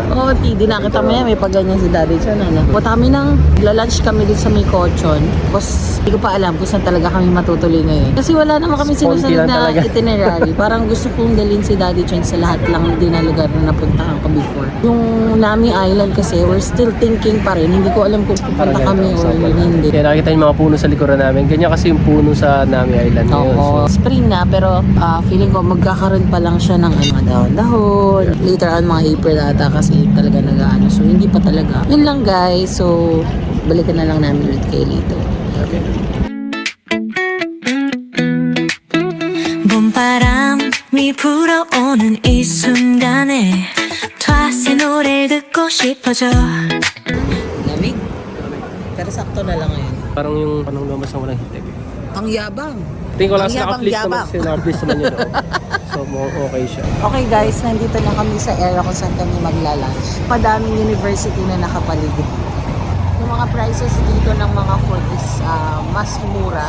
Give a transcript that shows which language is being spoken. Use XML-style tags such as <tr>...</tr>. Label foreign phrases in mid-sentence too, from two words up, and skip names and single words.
<tl>OOTD, nakita mo yan, may pagganyan si Daddy John. Punta kami lunch kami dun sa may Cochon. Tapos, hindi ko pa alam kung saan talaga kami matutuloy ngayon. Kasi wala naman kami sinusunod na itinerary. Parang gusto kong dalhin si Daddy John sa lahat lang din na lugar na napuntahan ko before. Yung Nami Island kasi,</tl> <en>we're still thinking</en> <tl>pa rin. Hindi ko alam kung pupunta kami or hindi. Kaya nakita yung mga puno sa likuran namin. Ganyan kasi yung puno sa Nami Island ngayon. Oo. Spring na, pero feeling ko magkakaroon pa lang siya ng dahon-dahon.</tl> <en>Later on,</en> <tl>mga April ata kasi talaga nag-ano. So, hindi pa talaga. Yun lang, guys. So, balikan na lang namin ulit kayo later. Okay.</tl> <ko>봄바람이 불어오는 이 순간에 다시 노래를 듣고 싶어져.</ko> <tl>Lamig. Pero sakto na lang ngayon. Parang yung lumabas ng walang hitig. Ang yabang. Tingin ko lang Ang sa naka-please naman yabang-yabang. kasi naka-please naman yun. So, okay siya.</tl> <en>Okay guys,</en> <tl>nandito na kami sa area kung saan kami magla-lunch. Madaming university na nakapaligid. Yung mga prices dito ng mga food is mas mura.</tl>